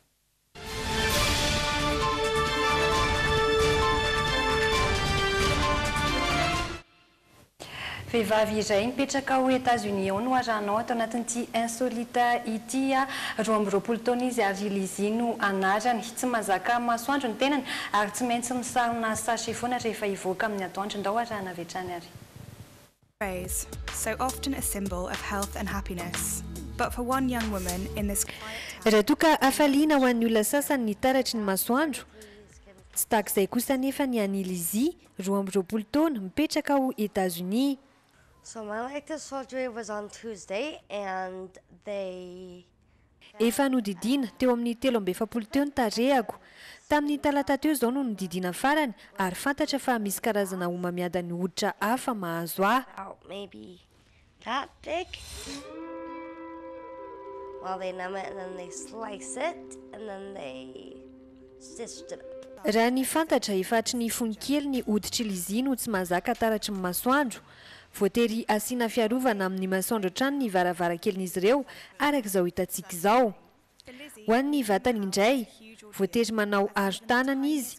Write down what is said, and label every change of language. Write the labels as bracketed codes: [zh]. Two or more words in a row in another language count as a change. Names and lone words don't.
[mg] Vehivavy iray mipetraka ao États-Unis ao no arahanao ato anatin'ity insolita ity 20 taona izy ary Lizy no anarany tsy mazaka masoandro ny tenany ary tsy maintsy misarona sachet foana rehefa ivoaka amin'ny atoandro ndao arahana vetrany ary. [en] So often a symbol of health and happiness. But for one young woman in this [mg] raha toka afaliana ho an'ny olona sasany ny taratry ny masoandro tsy takizay kosa nefa ny an'i Lizy 20 taona mipetraka ao États-Unis. [en] So my elective surgery was on Tuesday and they [mg] efa nodidina teo amin'ny 17 teo ny tarehako. Tamin'ny talata teo izao no nodidina farany ary fantatra fa misy karazana homamiada ny hoditra hafa mahazo ahy. [en] maybe that big. Well, they numb it and then they slice it and then they stitched it up. [mg] Raha ny fantatra efatry ny fonikely ny hoditry Lizy no tsy mahazaka taratry ny masoandro. Voatery asiana fiarovana amin'ny masoandro hatrany ny varavarankelin'izy ireo arak'izao hitantsika izao. Ho an'ny vatany indray, voatery manao aro tanana izy.